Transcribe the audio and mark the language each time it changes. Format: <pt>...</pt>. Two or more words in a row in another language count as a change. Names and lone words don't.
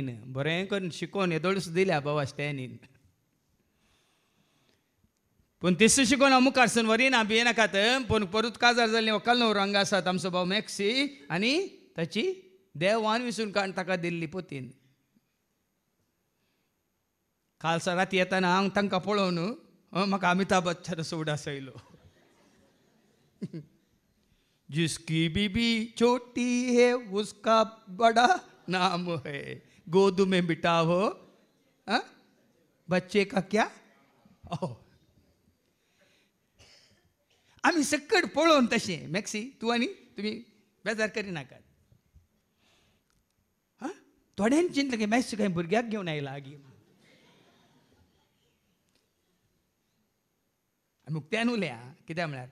<kok>बरें करून शिकोवन येदोळूच दिल्या बाबा स्टॅनीन. पूण तिसू शिकोवन हांव मुखारसून वरिना भियेनाकात. पूण परत काजार जाल्ली वकाल न्हू रंग आसात आमचो भाव मॅक्सी आनी ताची देवान विसरून काडून ताका दिल्ली पोतीन. कालसा राती येताना हांव तांकां पळोवन म्हाका अमिताभ बच्चन उडास आयलो.</kok> <hi>जिसकी बीबी छोटी है उसका बड़ा नाम है. गोद में बिठाओ बच्चे का क्या.</hi> <kok>आमी सकट पळोवन तशें मॅक्सी तूं आनी तुमी बेजार करिनाकात. थोड्यांनी चिंतलें की मॅक्सी खंय भुरग्याक घेवन आयला आगी. आमी उक्त्यान उलया कित्याक म्हळ्यार.</kok>